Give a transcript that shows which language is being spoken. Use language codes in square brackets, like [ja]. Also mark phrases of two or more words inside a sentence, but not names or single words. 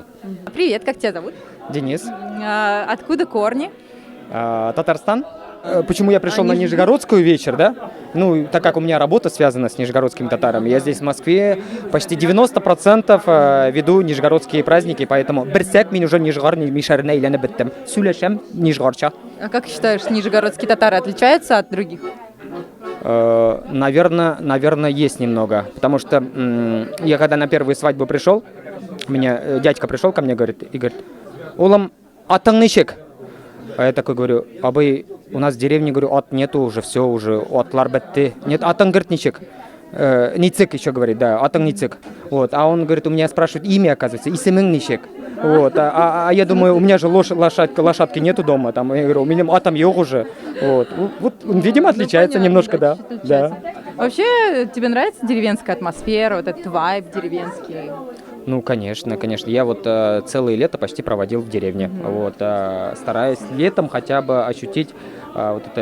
[ru] Привет, как тебя зовут? Денис. Откуда корни? Татарстан. Почему я пришел на Нижегородскую вечер, да? Ну, так как у меня работа связана с нижегородскими татарами, я здесь в Москве почти 90% веду нижегородские праздники, поэтому [tt] берсек мен [ru] уже нижегородный [tt] мишарына әйләнеп беттем. Сөйләшәм нижегородча. [ru] А как считаешь, нижегородские татары отличаются от других? Наверное, есть немного, потому что я когда на первую свадьбу пришел, дядька пришел ко мне говорит, [tt] улам атың ничек? [ru] А я такой говорю, абый, у нас в деревне, говорю, от нету уже, все уже, [tt] атлар бетти. [ru] Нет, атың, говорит, ничек. Ницик еще говорит, да, [tt] атың ницик. [ru] Вот, а он, говорит, у меня спрашивает имя, оказывается, [tt] исемең ничек. [ru] Вот, а я думаю, у меня же лошадки нету дома, там, я говорю, у меня [tt] атом йог [ru] уже. Вот, видимо, отличается немножко, да. Вообще, тебе нравится деревенская атмосфера, вот этот вайб деревенский? Ну, конечно. Я вот целое лето почти проводил в деревне. Вот, стараюсь летом хотя бы ощутить вот это.